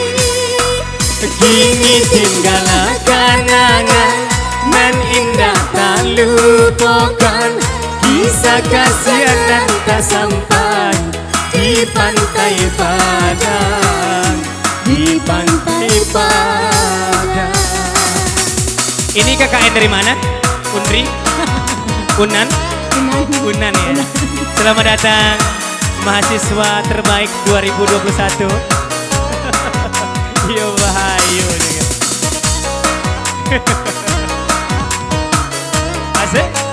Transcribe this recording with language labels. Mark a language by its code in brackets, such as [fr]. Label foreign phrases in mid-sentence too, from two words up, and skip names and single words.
[id] Kini tinggallah kenangan nan indah tak lupakan, kisah kasihan tak sampai di Pantai Padang, di Pantai Padang. Ini KKN dari mana? Unri? Unan? Unan ya. Selamat datang mahasiswa terbaik 2021. Yo Bahayu. Asik.